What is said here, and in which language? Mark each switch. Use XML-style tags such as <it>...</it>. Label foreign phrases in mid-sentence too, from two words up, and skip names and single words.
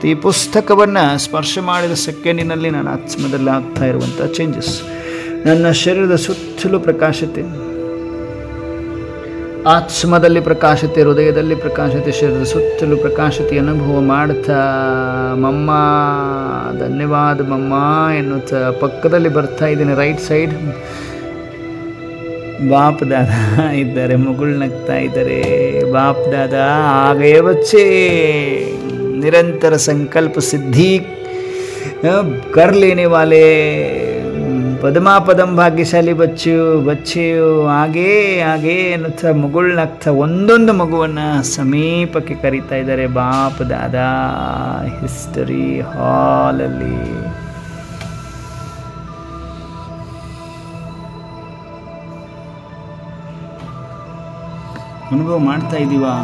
<kn>ಈ ಪುಸ್ತಕವನ್ನು ಸ್ಪರ್ಶ ಮಾಡಿದ ಸೆಕೆಂಡಿನಲ್ಲಿ ನನ್ನ ಆತ್ಮದಲ್ಲಿ ಆಗ್ತಾ ಇರುವಂಥ ಚೇಂಜಸ್, ನನ್ನ ಶರೀರದ ಸುತ್ತಲೂ ಪ್ರಕಾಶತೆ, ಆತ್ಮದಲ್ಲಿ ಪ್ರಕಾಶತೆ, ಹೃದಯದಲ್ಲಿ ಪ್ರಕಾಶತೆ, ಶರೀರದ ಸುತ್ತಲೂ ಪ್ರಕಾಶತೆ ಅನುಭವ ಮಾಡ್ತಾ ಮಮ್ಮ ಧನ್ಯವಾದ ಮಮ್ಮ ಎನ್ನುತ್ತಾ ಪಕ್ಕದಲ್ಲಿ ಬರ್ತಾ ಇದ್ದೀನಿ.</kn> <en>right side</en> <kn>ಬಾಪ್ ದಾದಾ ಇದ್ದಾರೆ, ಮಗಳು ನಗ್ತಾ ಇದ್ದಾರೆ.</kn> <hi>बाप दादा आगे बच्चे, निरंतर संकल्प सिद्धि कर लेने वाले पदमा पदम</hi> <kn>ಭಾಗ್ಯಶಾಲಿ ಬಚ್ಚೆಯು ಹಾಗೇ ಅನ್ನುತ್ತಾ ಮಗುಳ್ನಾಗ್ತಾ ಒಂದೊಂದು ಮಗುವನ್ನು ಸಮೀಪಕ್ಕೆ ಕರೀತಾ ಇದ್ದಾರೆ ಬಾಪ್ ದಾದಾ ಹಿಸ್ಟರಿ ಹಾಲಲ್ಲಿ. ಅನುಭವ ಮಾಡ್ತಾ ಇದ್ದೀವ?</kn>